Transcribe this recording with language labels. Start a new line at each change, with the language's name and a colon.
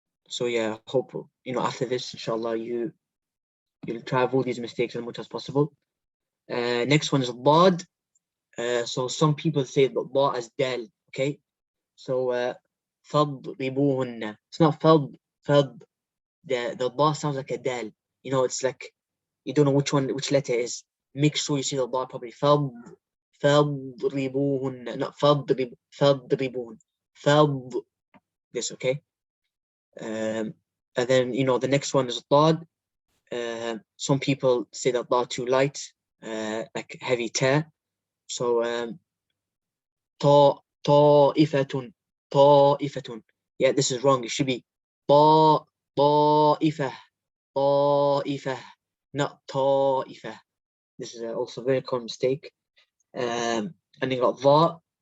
English: So yeah, I hope after this, inshallah, you'll try avoid these mistakes as much as possible. Next one is Dad. So some people say the da as dal, okay? So
Arabic: فَضْرِبُوهُنَّ.
English: It's not fad. The da sounds like a dal. You know, it's like you don't know which letter it is. Make sure you see the da properly.
Arabic: فَضْرِبُوهُنَّ, not فَضْرِبُوهُنَّ.
English: Fad. This, okay? And then the next one is dad. Some people say that dad too light, like heavy ta.
Arabic: So طائفة. طائفة.
English: Yeah, this is wrong. It should be طائفة.
Arabic: طائفة, not طائفة.
English: This is also a very common mistake. And you got va.